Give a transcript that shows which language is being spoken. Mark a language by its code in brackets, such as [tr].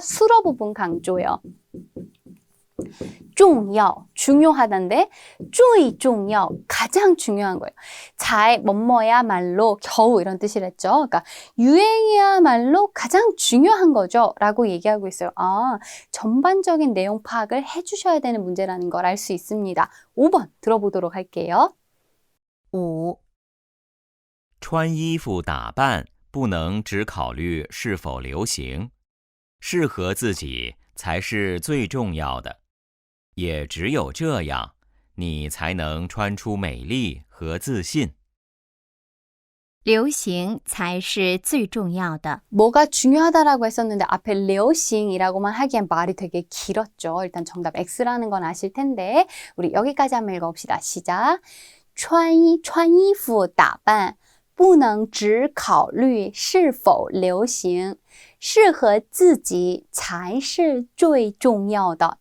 [ko] 수로 부분 강조요. 重要, 중요하다인데 最重要, 가장 중요한 거예요. 잘, 뭐뭐야말로, 겨우 이런 뜻이랬죠. 그러니까 유행이야말로 가장 중요한 거죠 라고 얘기하고 있어요. 아, 전반적인 내용 파악을 해주셔야 되는 문제라는 걸 알 수 있습니다. 5번 들어보도록 할게요. 5. [zh] 穿衣服打扮不能只考虑是否流行，适合自己才是最重要的。也只有这样，你才能穿出美丽和自信。流行才是最重要的。 [ko] 뭐가 중요하다라고 했었는데 앞에 流行이라고만 하기엔 말이 되게 길었죠. 일단 정답 X라는 건 아실 텐데 우리 여기까지 한번 읽어봅시다. 시작. [zh] 穿衣服打扮不能只考虑是否流行，适合自己才是最重要的.